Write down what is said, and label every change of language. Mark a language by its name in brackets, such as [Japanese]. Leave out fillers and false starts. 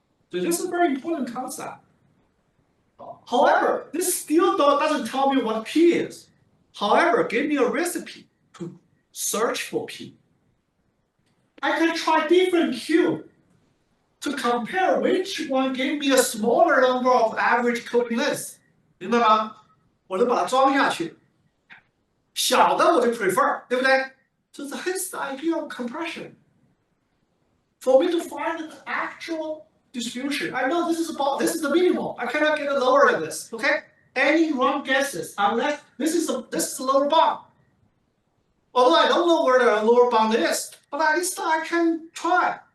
[English] So this is a very important concept. However, this still doesn't tell me what P is. However, give me a recipe to search for P. I can try different Q to compare which one gave me a smaller number of average coding lengths. [Chinese] 明白吗？我就把它装下去，小的我就 prefer， 对不对？ [English] So hence the idea of compression. For me to find the actual distribution, I know this is the minimum. I cannot get lower than this. Okay? Any wrong guesses unless this is the lower bound. Although I don't know where the lower bound is, but at least I can try.